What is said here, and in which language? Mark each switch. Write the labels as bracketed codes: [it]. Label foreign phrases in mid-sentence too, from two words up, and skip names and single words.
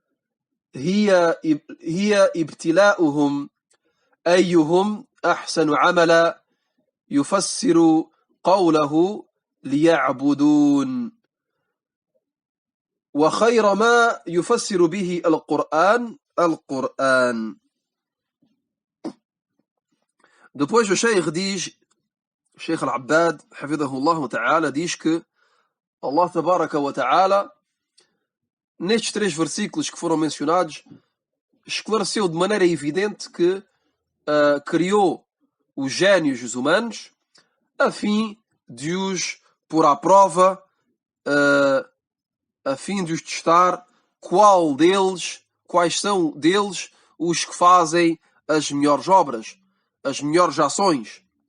[ar] هي ابتلاؤهم أيهم أحسن عملا، يفسر قوله ليعبدون، وخير ما يفسر به القرآن. [pt] Depois o Sheikh diz, Sheikh Al-Abbad, [ar] حفظه الله تعالى, [pt] diz que [ar] الله تبارك وتعالى, [pt] nestes 3 versículos que foram mencionados, esclareceu de maneira evidente que criou os génios e os humanos a fim de os pôr à prova, a fim de os testar quais são deles os que fazem as melhores obras, as melhores ações.